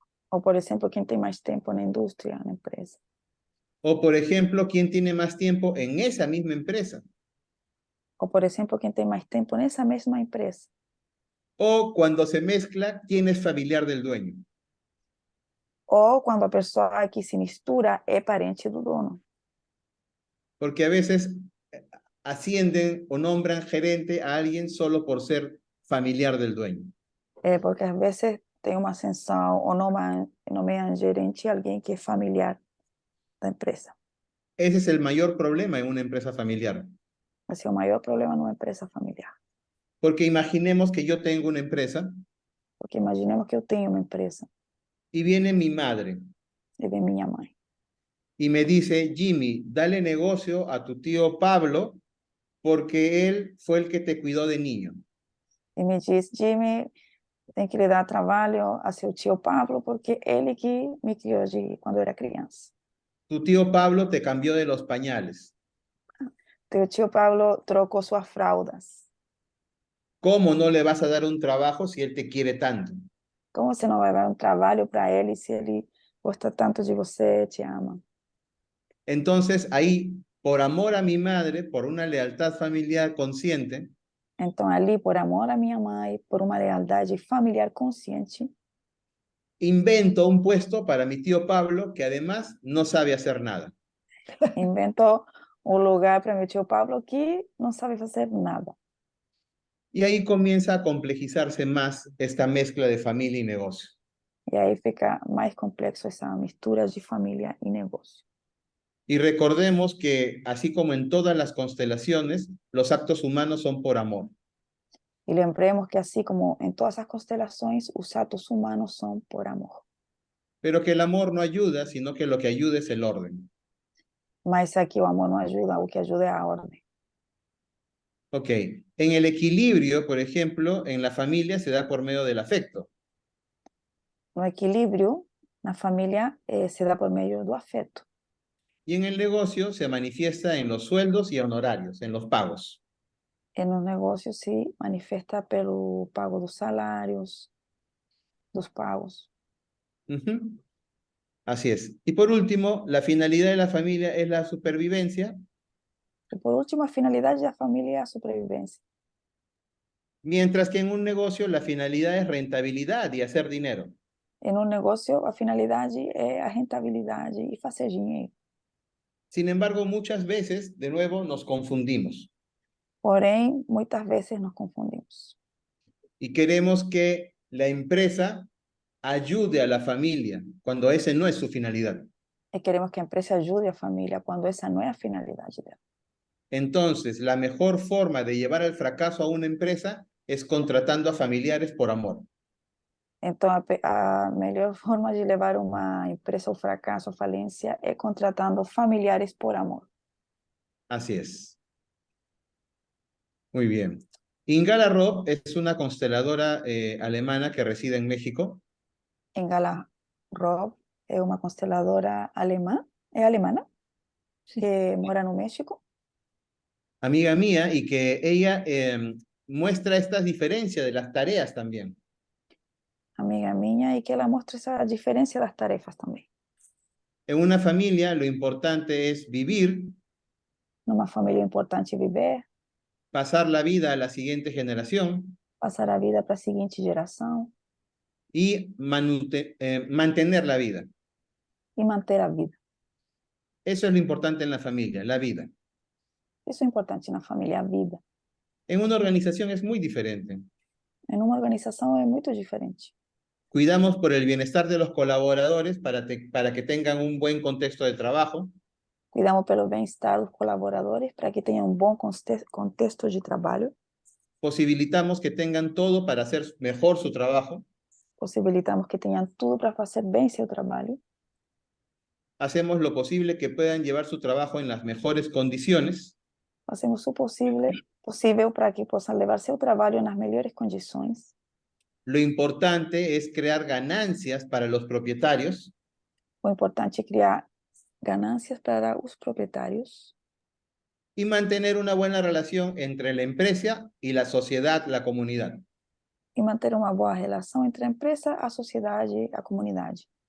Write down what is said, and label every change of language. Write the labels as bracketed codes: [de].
[pt] Ou, por exemplo, quem tem mais tempo na indústria, na empresa. [es] O, por ejemplo, quién tiene más tiempo en esa misma empresa. [pt] Ou, por exemplo, quem tem mais tempo nessa mesma empresa. [es] O cuando se mezcla, quién es familiar del dueño. [pt] Ou quando a pessoa que se mistura é parente do dono. [es] Porque a veces ascienden o nombran gerente a alguien solo por ser familiar del dueño. [pt] É porque às vezes tem uma ascensão ou nomeiam gerente alguém que é familiar da empresa. [es] Ese es el mayor problema en una empresa familiar. [pt] Esse é o maior problema numa empresa familiar. [es] Porque imaginemos que yo tengo una empresa [pt] Porque imaginemos que eu tenho uma empresa [es] y viene mi madre [pt] e vem minha mãe [es] y me dice, Jimmy, dale negocio a tu tío Pablo porque él fue el que te cuidó de niño. [pt] e me diz, Jimmy, tem que lhe dar trabalho a seu tio Pablo porque ele que me criou quando eu era criança. [es] Tu tío Pablo te cambió de los pañales. [pt] Teu tio Pablo trocou suas fraldas. [es] ¿Cómo no le vas a dar un trabajo si él te quiere tanto? [pt] Como você não vai dar um trabalho para ele se ele gosta tanto de você, te ama? [es] Entonces ahí, por amor a mi madre, por una lealtad familiar consciente, [pt] Então, ali, por amor à minha mãe, por uma lealdade familiar consciente, [es] invento un puesto para mi tío Pablo que además no sabe hacer nada. [pt] inventou um lugar para meu tio Pablo que não sabe fazer nada. [es] Y ahí comienza a complejizarse más esta mezcla de familia y negocio. [pt] E aí fica mais complexo essa mistura de família e negócio. [es] Y recordemos que, así como en todas las constelaciones, los actos humanos son por amor. [pt] E lembremos que, assim como em todas as constelações, os atos humanos são por amor. [es] Pero que el amor no ayuda, sino que lo que ayuda es el orden. [pt] Mas aqui o amor não ajuda, o que ajuda é a ordem. [es] Ok, en el equilibrio, por ejemplo, en la familia se da por medio del afecto. [pt] No equilíbrio, na família, se dá por meio do afeto. [es] Y en el negocio se manifiesta en los sueldos y honorarios, en los pagos. [pt] E nos negócios se manifesta pelo pago dos salários, dos pagos. [es] Ujú. Así es. Y por último, la finalidad de la familia es la supervivencia, [pt] E por último, a finalidade da família é a sobrevivência. [es] mientras que en un negocio la finalidad es rentabilidad y hacer dinero. [pt] E no negócio, a finalidade é a rentabilidade e fazer dinheiro. [es] Sin embargo, muchas veces, de nuevo, nos confundimos [pt] Porém, muitas vezes nos confundimos. [es] y queremos que la empresa ayude a la familia cuando ese no es su finalidad. [pt] E queremos que a empresa ajude a família quando essa não é a finalidade dela. [es] Entonces, la mejor forma de llevar al fracaso a una empresa es contratando a familiares por amor. [pt] Então, a melhor forma de levar uma empresa ao fracasso, à falência, é contratando familiares por amor. [es] Así es. Muy bien. Ingala Robb es una consteladora alemana que reside en México. [pt] Engala Robb é uma consteladora alemã, é alemana, [es] Sí. [pt] que mora no México, [es] Amiga mía, y que ella muestra estas diferencias de las tareas también. [pt] amiga minha, e que ela mostra essa diferença das tarefas também. [es] En una familia lo importante es vivir, [pt] Numa família é importante viver, [es] pasar la vida a la siguiente generación [pt] passar a vida para a seguinte geração [es] y mantener la vida. [pt] e manter a vida. [es] Eso es lo importante en la familia, la vida. [pt] Isso é importante na família, a vida. [es] En una organización es muy diferente. [pt] Em uma organização é muito diferente. [es] Cuidamos por el bienestar de los colaboradores para que tengan un buen contexto de trabajo. [pt] Cuidamos pelo bem-estar dos colaboradores para que tenham um bom contexto de trabalho. [es] Posibilitamos que tengan todo para hacer mejor su trabajo. [pt] Possibilitamos que tenham tudo para fazer bem seu trabalho. [es] Hacemos lo posible que puedan llevar su trabajo en las mejores condiciones. [pt] Fazemos o possível para que possam levar seu trabalho nas melhores condições. [es] Lo importante es crear ganancias para los propietarios. [pt] O importante é criar ganâncias para os proprietários [es] Y mantener una buena relación entre la empresa y la sociedad, la comunidad. [pt] e manter uma boa relação entre a empresa, a sociedade, a comunidade.